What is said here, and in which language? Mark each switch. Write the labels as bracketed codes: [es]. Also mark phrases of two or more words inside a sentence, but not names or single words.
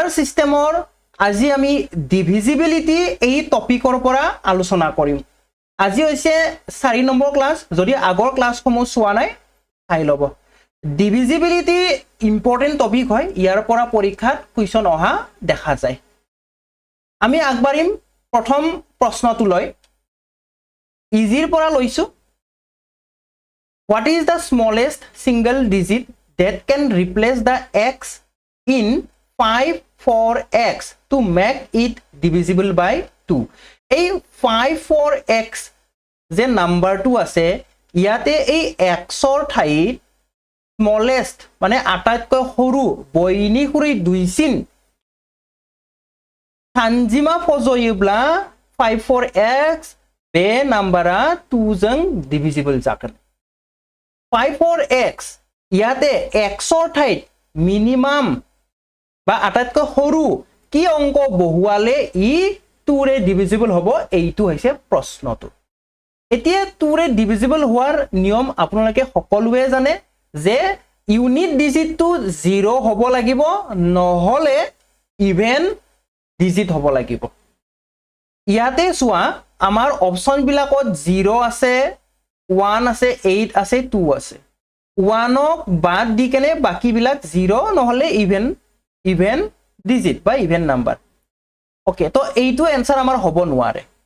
[as] সিস্টেমৰ আজি আমি ডিভিজিবিলিটি এই টপিকৰ পৰা আলোচনা কৰিম আজি হৈছে 4 নম্বৰ ক্লাস যদি আগৰ ক্লাছসমূহ চোৱা নাই চাই লব ডিভিজিবিলিটি [en] important topic [as] হয় ইয়াৰ পৰা পৰীক্ষাত কুৱেশ্যন অহা দেখা যায় আমি আগবাৰিম প্ৰথম প্ৰশ্নটো লৈ ইজিৰ পৰা লৈছো [en] What is the smallest single digit that can replace the x in 5 4x to make it divisible by 2 [as] এই 5 4x যে নাম্বাৰটো আছে ইয়াতে এই xৰ ঠাইত smallest মানে আটাইতকৈ সৰু বইনি খুৰি দুইচিন [brx] সানজিমা ফজয়বলা 5 4x बे नाम्बारा 2 जों डिविजिबल जागोन 5 4x [as] ইয়াতে xৰ ঠাইত মিনিমাম বা আটাইতকৈ সৰু কি অংক বহুৱালে ই 2 ৰে ডিভিজিবল হ'ব এইটো হৈছে প্ৰশ্নটো এতিয়া 2 ৰে ডিভিজিবল হোৱাৰ নিয়ম আপোনালোকে সকলোৱে জানে যে ইউনিট ডিজিটটো 0 হ'ব লাগিব নহলে [en] even digit [as] হ'ব লাগিব ইয়াতে চোৱা আমাৰ অপচন বিলাকত 0 আছে 1 আছে 8 আছে 2 আছে 1 ক বাদ দি কেনে বাকি বিলাক 0 নহলে [en] even digit [as] বা [en] even number [as] ওকে তো এইটো आंसर আমাৰ হ'ব নোৱাৰে